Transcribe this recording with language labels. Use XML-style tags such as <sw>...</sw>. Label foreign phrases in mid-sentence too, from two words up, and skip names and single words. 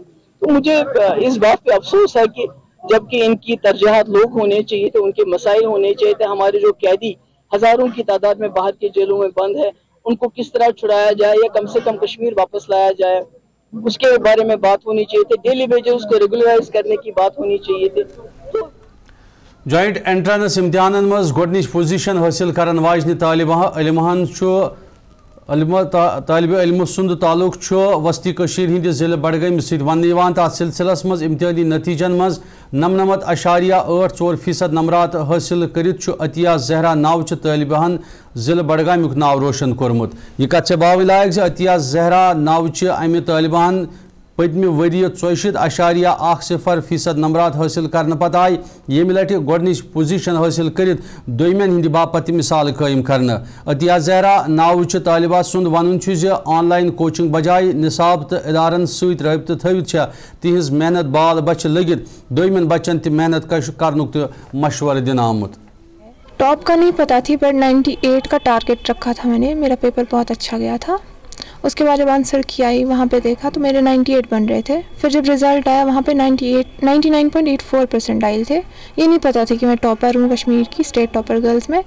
<hi>तो मुझे इस बात पे अफसोस है कि जबकि इनकी तरजीहात लोग होने चाहिए थे, उनके मसाइल होने चाहिए थे। हमारे जो कैदी हजारों की तादाद में बाहर के जेलों में बंद है, उनको किस तरह छुड़ाया जाए या कम से कम कश्मीर वापस लाया जाए, उसके बारे में बात होनी चाहिए थी।</hi> <en>daily wages</en> <hi>को रेगुलराइज करने की बात होनी चाहिए थी।</hi> <en>joint entrance</en> <ks>इम्तिहान मज गोडनिच पोजीशन हासिल करन वाजन तालिबान तालिब इल्म सुंद ताल्लुक वस्ती कशीर हिंद जिले बडगाम सत वन तथ सिलसिलस मज इम्तिहानी नतीजन मज 99.84% नंबरात हासिल करित अतिया जहरा नाव तालिबान जिले बडगामुक नाव रोशन कोर्मुत। यह कथ बाव लायक जे अतिया जहरा नाव अमि तालिबान पदम वरी 64.10% नंबरात हासिल करने पत आय यम लट गोडनिच पोजीशन हासिल करित दोयमन हिंद बापत मिसाल कायम करने। अतिया जहरा नाव तालिबा सुंद वन</ks> <en>online coaching</en> <ks>बजाय निसाब तो इदारन सत रबत थवित तिहज मेहनत बाल बच लगित दोयमन बच्चन ति मेहनत करनुक तो मशवर दिन आमुत।</ks> <hi>टॉप का नहीं पता थी, पर 98 का टारगेट रखा था मैंने, मेरा पेपर बहुत अच्छा गया था। उसके बाद जब</hi> <en>answer key</en> <hi>आई वहाँ पे देखा तो मेरे 98 बन रहे थे। फिर जब रिज़ल्ट आया वहाँ पे 99.84 आए थे। ये नहीं पता थी कि मैं टॉपर हूँ कश्मीर की,</hi> <en>state topper girls</en> <hi>में।</hi>